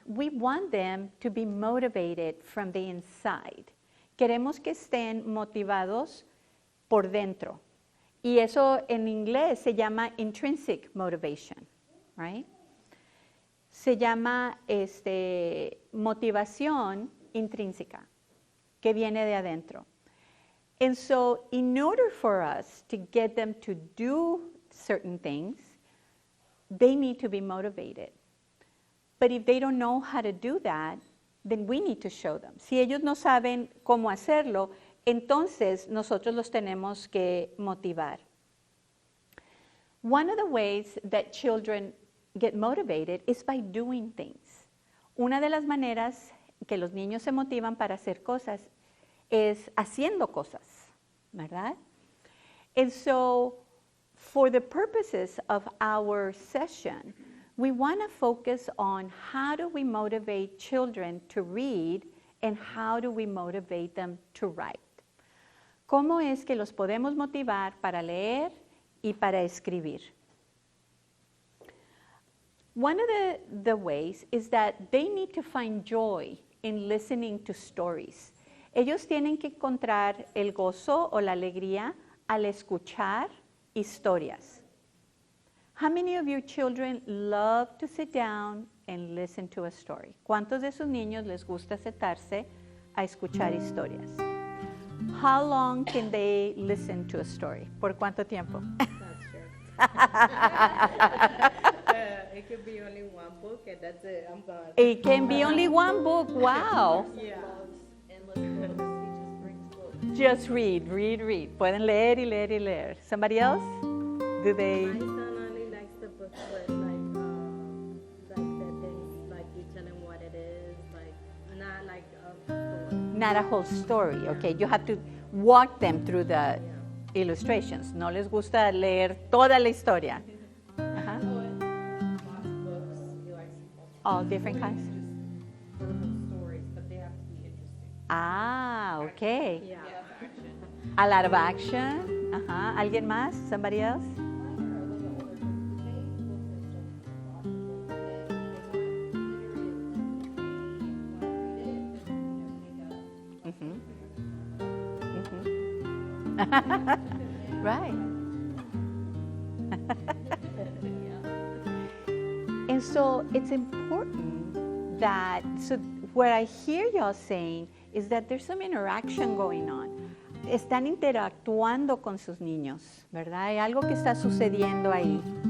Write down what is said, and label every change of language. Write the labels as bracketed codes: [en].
[en] We want them to be motivated from the inside. [es] Queremos que estén motivados por dentro. Y eso en inglés se llama intrinsic motivation, right? Se llama motivación intrínseca, que viene de adentro. [en] And so in order for us to get them to do certain things, they need to be motivated. But if they don't know how to do that, then we need to show them. [es] Si ellos no saben cómo hacerlo, entonces nosotros los tenemos que motivar. [en] One of the ways that children get motivated is by doing things. [es] Una de las maneras que los niños se motivan para hacer cosas es haciendo cosas, ¿verdad? [en] And so, for the purposes of our session, we want to focus on how do we motivate children to read and how do we motivate them to write. [es] ¿Cómo es que los podemos motivar para leer y para escribir? [en] One of the ways is that they need to find joy in listening to stories. [es] Ellos tienen que encontrar el gozo o la alegría al escuchar historias. [en] How many of your children love to sit down and listen to a story? [es] ¿Cuántos de sus niños les gusta sentarse a escuchar historias? [en] How long can they listen to a story? [es] ¿Por cuánto tiempo? [en] Not sure. It could be only one book, and that's it. I'm gone. It can be only one book. Wow. Yeah. Endless books. He just brings books. Just read, read, read. [es] Pueden leer y leer y leer. [en] Somebody else? Do they? My son only likes the books with like the things, like you tell him what it is, like not like a story. Not a whole story, okay? You have to walk them through the illustrations. [es] No les gusta leer toda la historia. Ajá. [en] Lots of books. He likes All different kinds. vertical stories, but they have to be interesting. Ah, okay. Yeah. A lot of action. Ajá. [es] ¿Alguien más? [en] Somebody else? Mhm. Mhm. Right. And so it's important that, so what I hear y'all saying is that there's some interaction going on. [es] Están interactuando con sus niños, ¿verdad? Hay algo que está sucediendo ahí.